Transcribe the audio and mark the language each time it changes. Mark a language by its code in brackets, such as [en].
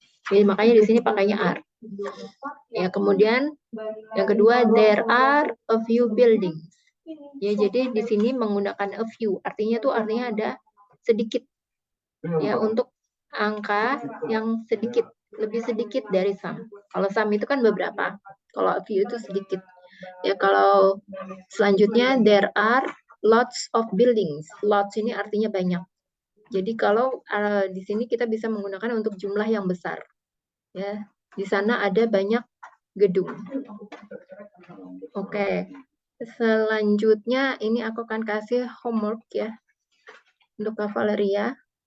[id] Jadi makanya di sini pakainya are. Ya, kemudian yang kedua, [en] there are a few buildings. [id] Ya, jadi di sini menggunakan a few, artinya ada sedikit. Ya, untuk angka yang sedikit, lebih sedikit dari some. Kalau some itu kan beberapa, kalau a few itu sedikit. Ya, kalau selanjutnya [en] there are lots of buildings. [id] Lots ini artinya banyak. Jadi kalau di sini kita bisa menggunakan untuk jumlah yang besar. Ya, di sana ada banyak gedung. Oke. Selanjutnya ini aku akan kasih homework ya untuk Kak Valeria.